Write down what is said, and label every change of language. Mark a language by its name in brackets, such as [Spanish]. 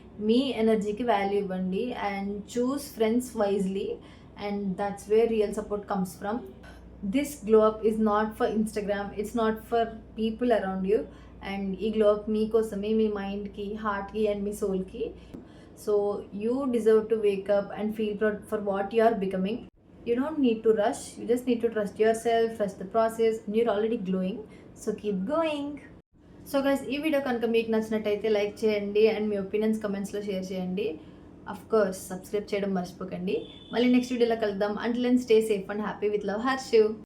[Telugu] మీ ఎనర్జీకి వాల్యూ ఇవ్వండి [English] And choose friends wisely and that's where real support comes from. This glow up is not for Instagram, it's not for people around you. [Telugu] And ఈ glow up మీకోసమే, మీ మైండ్కి, హార్ట్కి and మీ సోల్కి. [English] So you deserve to wake up and feel proud for what you are becoming. You don't need to rush, you just need to trust yourself, trust the process, and you're already glowing, so keep going. [Telugu] So guys, ఈ video కనుక మీకు నచ్చినట్టయితే like చేయండి and మీ opinions కమెంట్స్లో share చేయండి. Of course subscribe చేయడం మర్చిపోకండి. మళ్ళీ నెక్స్ట్ వీడియోలో కలుద్దాం. [English] Until then stay safe and happy. With love, [Telugu] Harshu.